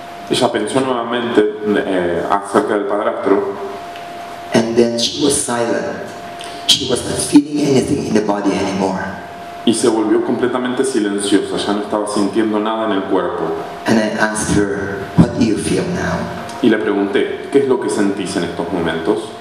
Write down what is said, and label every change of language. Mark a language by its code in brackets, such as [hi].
[es] Ella pensó nuevamente acerca del padrastro. [en] And then she was silent. She was not feeling anything in the body anymore. [es] Y se volvió completamente silenciosa, ya no estaba sintiendo nada en el cuerpo. [en] And I asked her, what do you feel now? [es] Y le pregunté, ¿qué es lo que sentís en estos momentos?